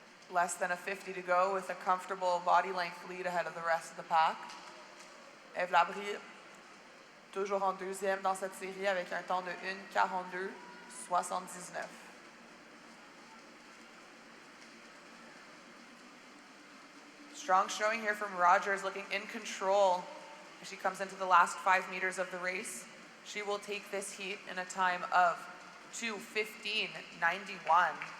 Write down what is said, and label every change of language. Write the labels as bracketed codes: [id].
[en] Less than a 50 to go with a comfortable body length lead ahead of the rest of the pack. [fr] Eve Labrie, toujours en deuxième dans cette série avec un temps de 1:42.79. [en] Strong showing here from Rogers, looking in control as she comes into the last 5 meters of the race. She will take this heat in a time of 2:15.91.